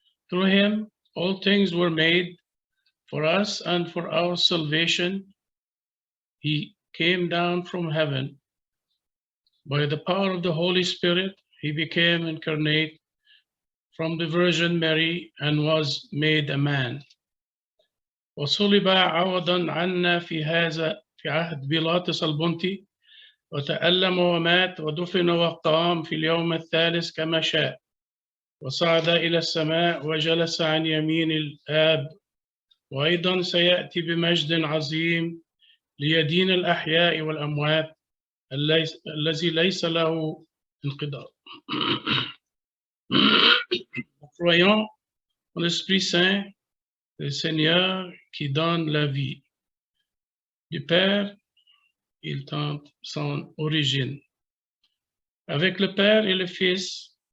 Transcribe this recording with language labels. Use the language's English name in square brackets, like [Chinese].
[English] Through him, all things were made. For us and for our salvation, he came down from heaven. By the power of the Holy Spirit, he became incarnate from the Virgin Mary and was made a man. [Arabic] وصلب عوضا عنا في عهد بيلاطس البنطي وتألم ومات ودفن وقام في اليوم الثالث كما شاء وصعد إلى السماء وجلس عن يمين الآب وأيضا سيأتي بمجد عظيم ليدين الأحياء والأموات الذي ليس له انقضاء. [French] Nous croyons en l'Esprit Saint, le Seigneur qui donne la vie. Du Père, il tente son origine. Avec le Père et le Fils,